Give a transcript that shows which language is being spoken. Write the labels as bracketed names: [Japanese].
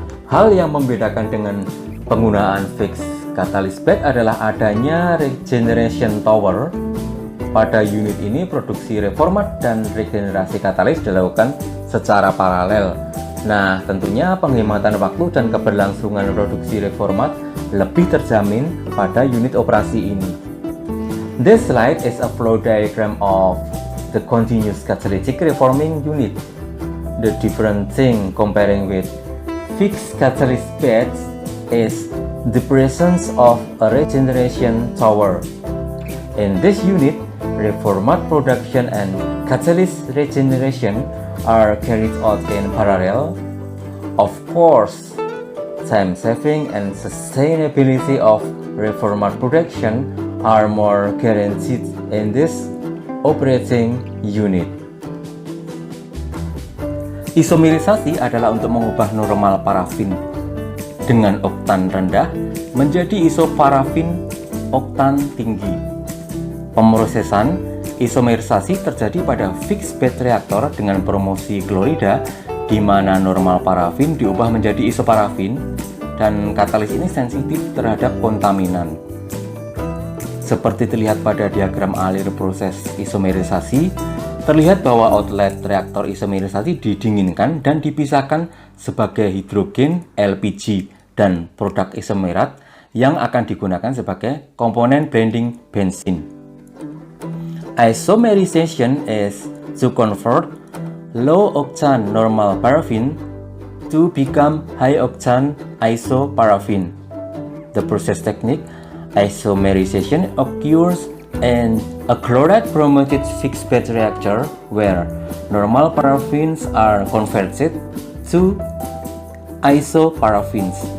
[Indonesian] Hal yang membedakan dengan penggunaan fixed catalyst bed adalah adanya regeneration tower. Pada unit ini produksi reformat dan regenerasi katalis dilakukan secara paralel. Nah, tentunya penghematan waktu dan keberlangsungan produksi reformat lebih terjamin pada unit operasi ini. [English] This slide is a flow diagram of the continuous catalytic reforming unit. The different thing comparing with fixed catalyst beds is the presence of a regeneration tower. In this unit, reformat production and catalyst regeneration are carried out in parallel. Of course, time saving and sustainability of reformat production are more guaranteed in this operating unit. [Indonesian] Isomerisasi adalah untuk mengubah normal parafin dengan oktan rendah menjadi isoparafin oktan tinggi. Pemrosesan isomerisasi terjadi pada fixed bed reaktor dengan promosi klorida, di mana normal parafin diubah menjadi isoparafin, dan katalis ini sensitif terhadap kontaminan. Seperti terlihat pada diagram alir proses isomerisasi, terlihat bahwa outlet reaktor isomerisasi didinginkan dan dipisahkan sebagai hidrogen, LPG, dan produk isomerat yang akan digunakan sebagai komponen blending bensin. [English] Isomerization is to convert low-octane normal paraffin to become high-octane isoparaffin. The process technique isomerization occurs in a chloride-promoted fixed-bed reactor where normal paraffins are converted to isoparaffins.